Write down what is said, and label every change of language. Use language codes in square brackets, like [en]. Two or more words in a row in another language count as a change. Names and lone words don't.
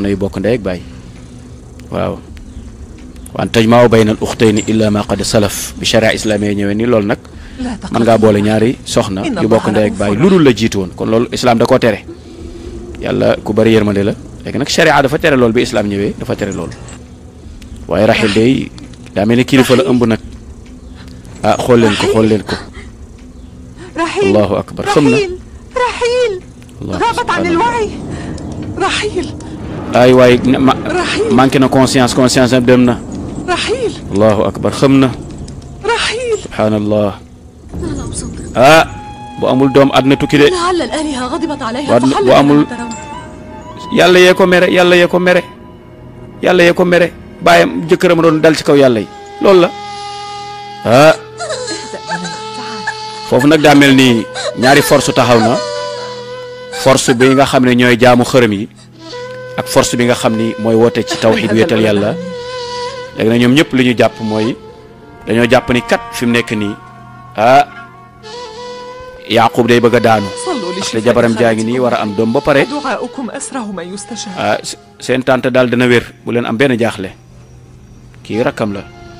[wo] yu bokk ndey ak baay waaw [ar] وأن تجمعوا بين الأختين إلا ما قد سلف [wo] bi [ar] شريعة إسلامية [wo] ñëwee ni loolu nag mën ngaa boole ñaari soxna yu bokk ndey ak baay lu dul la jiitu woon kon loolu islam da koo tere yàlla ku bari yërmande la léegi nag sharia dafa tere loolu bi islam ñëwee dafa tere loolu waaye Rahil day daa mel ni kilifa la ëmb nag ah xool leen ko [ar] الله أكبر [wo] xam na [ar] رحيل غابت عن الوعي رحيل [wo] ay waay manqué na conscience am dem na [ar] رحيل الله أكبر [wo] xam na [ar] رحيل [wo] subhanallah ah bu amul doom àdduna tukki de [ar] لعل الآلهة غضبت عليها [wo] bu amul yàlla yee ko mere bàyyam jëkkëram doon dal ci kaw yàlla yi loolu la ah foofu nag daa mel ni ñaari force taxaw na force bi nga xam ne ñooy jaamu xërëm yi ak force bi nga xam ni mooy woote ci tawxiid wéetal yàlla léegi nag ñoom ñëpp li ñu jàpp mooy dañoo jàpp ni kat fi mu nekk nii ah Yaqub day bëgg a daanu te jabaram jaa ngi nii war a am doom ba pare ah seen tante daal dana wér bu leen am benn jaaxle kii rakkam la